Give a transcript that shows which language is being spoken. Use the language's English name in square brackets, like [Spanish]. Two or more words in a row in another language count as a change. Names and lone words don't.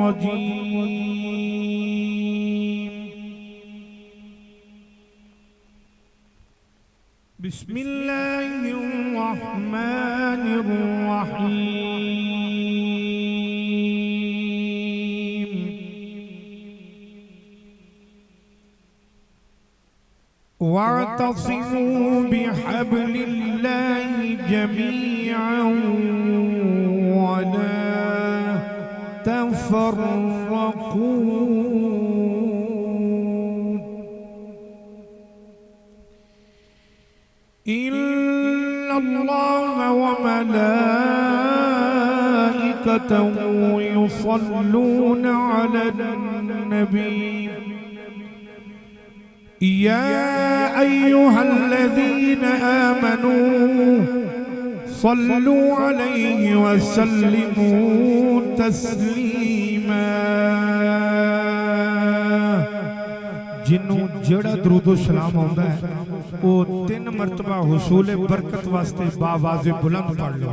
[Arabic] رجيم بسم الله الرحمن الرحيم واعتصموا بحبل الله جميعا ولا تفرقوا إن الله وملائكته يصلون على النبي يا أيها الذين آمنوا صلوا عليه وسلموا تسليما. [Punjabi] جنوں جیڑا درود و سلام آؤندا ہے وہ 3 مرتبہ حصول برکت واسطے باآواز بلند پڑھ لو.